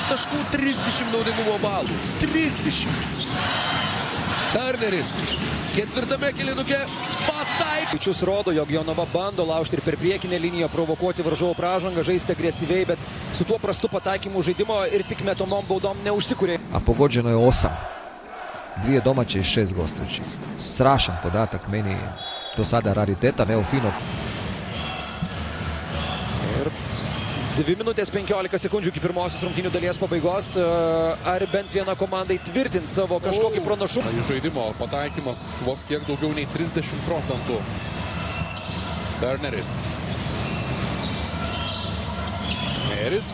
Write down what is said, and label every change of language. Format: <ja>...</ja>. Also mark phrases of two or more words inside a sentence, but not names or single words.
<lt>Taškų 30 naudingumo balų. 30. Turneris ketvirtame kėlinuke pataiko. Skaičius rodo, jog Jonava bando laužti ir per priekinę liniją provokuoti varžovų pražangą, žaisti agresyviai, bet su tuo prastu pataikymu žaidimo ir tik metomom baudom neužsikūrė.</lt> <hr>A pogođeno je 8. 2 domaće i 6 gostujućih. Strašan podatak, meni do sada rariteta, evo fino.</hr> <lt>Ir 2 minutės 15 sekundžių iki pirmosios rungtynių dalies pabaigos. Ar bent viena komanda įtvirtins savo kažkokį pranašumą? Į žaidimo pataikymas vos kiek daugiau nei 30%. Turneris. Meris.</lt>